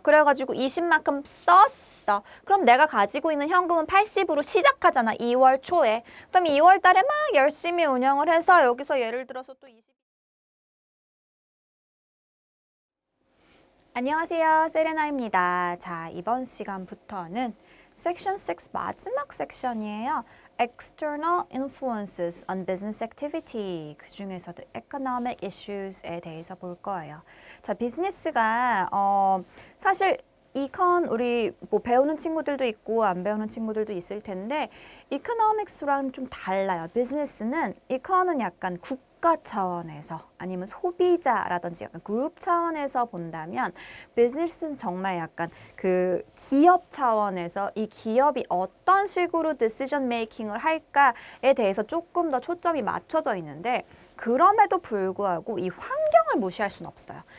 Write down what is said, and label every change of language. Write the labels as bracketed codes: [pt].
[ko] 그래가지고 20만큼 썼어. 그럼 내가 가지고 있는 현금은 80으로 시작하잖아. 2월 초에. 그럼 2월 달에 막 열심히 운영을 해서 여기서 예를 들어서 또 20. 안녕하세요. 세레나입니다. 자, 이번 시간부터는 섹션 6 마지막 섹션이에요. [en] External influences on business activity. [ko] 그 중에서도 economic issues에 대해서 볼 거예요. 자, 비즈니스가 사실 우리 뭐 배우는 친구들도 있고 안 배우는 친구들도 있을 텐데 economics랑 좀 달라요. 비즈니스는 econ은 약간 국가 차원에서 아니면 소비자라든지 약간 그룹 차원에서 본다면 비즈니스는 정말 약간 그 기업 차원에서 이 기업이 어떤 식으로 디시전 메이킹을 할까에 대해서 조금 더 초점이 맞춰져 있는데 그럼에도 불구하고 이 환경을 무시할 수는 없어요.